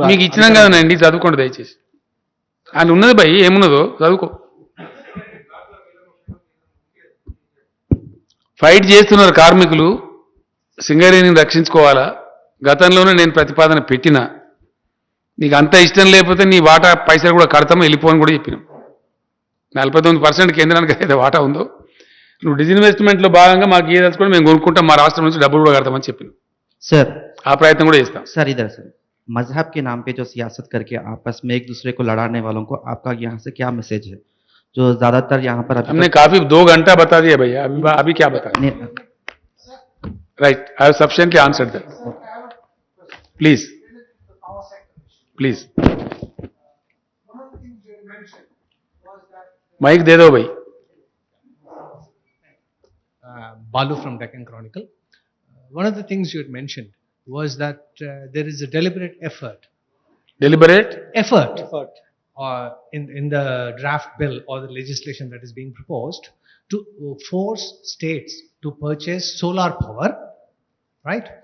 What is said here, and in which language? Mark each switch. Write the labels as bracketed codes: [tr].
[te] మీకు ఇచ్చినాం కదండి చదువుకోండి దయచేసి అని ఉన్నది భయ్ ఏమున్నదో చదువుకో ఫైట్ చేస్తున్నారు కార్మికులు సింగరేణిని రక్షించుకోవాలా గతంలోనే నేను ప్రతిపాదన పెట్టినా నీకు అంత ఇష్టం లేకపోతే నీ వాటా పైసలు కూడా కడతామో వెళ్ళిపోని కూడా చెప్పినాం 49% కేంద్రానికి అయితే వాటా ఉందో నువ్వు డిజిన్వెస్ట్మెంట్లో భాగంగా మాకు ఏదలుచుకొని మేము కొనుక్కుంటాం మా రాష్ట్రం నుంచి డబ్బులు కూడా కడతామని చెప్పినాం [hi] सर [te] ఆ ప్రయత్నం కూడా చేస్తాం [hi] सर इधर सर मजहब के नाम पे जो सियासत करके आपस में एक दूसरे को लड़ाने वालों को आपका यहाँ से क्या मैसेज है जो ज्यादातर यहाँ पर हमने काफी 2 घंटा बता दिया भैया अभी क्या बता [en] right I have sufficiently answered that please [hi] mic दे दो भाई. [en] Balu from Deccan Chronicle. One of the things you had mentioned was that there is a deliberate effort. Deliberate? Effort. In the draft bill or the legislation that is being proposed to force states to purchase solar power, right?